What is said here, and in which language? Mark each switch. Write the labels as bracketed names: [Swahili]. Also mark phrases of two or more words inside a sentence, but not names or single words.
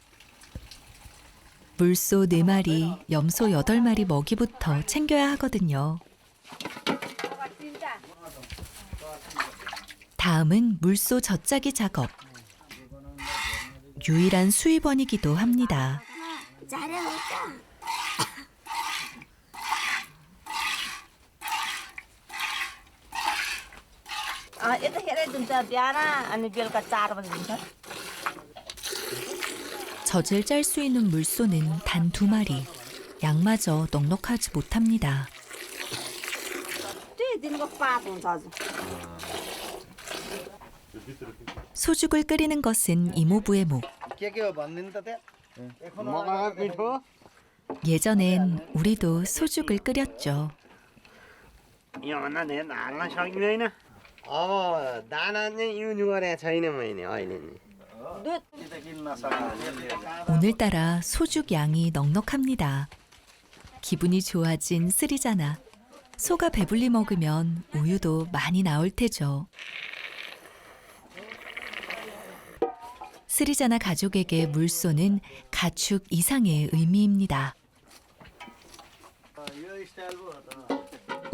[Korean] 물소 4마리, 염소 8마리 먹이부터 챙겨야 하거든요. 다음은 물소 젖짜기 작업. 유일한 수입원이기도 합니다. [Nepali] यतिखेरै दिन्छ बिहान अनि बेलुका 4 बजे दिन्छ. [Korean] 젖을 짤 수 있는 물소는 단 2마리. 양마저 넉넉하지 못합니다. [Nepali] त्यही दिनको 5 हुन्छ हजुर. [Korean] 소죽을 끓이는 것은 이모부의 목. 예전엔 우리도 소죽을 끓였죠. [Nepali] योभन्दा धेरै हाल्न सकिँदैन. अब दाना चाहिँ युज गरेको छैन मैले अहिले नि. [Korean] 오늘따라 소죽 양이 넉넉합니다. 기분이 좋아진 스리자나. 소가 배불리 먹으면 우유도 많이 나올 테죠. 스리자나 가족에게 물소는 가축 이상의 의미입니다.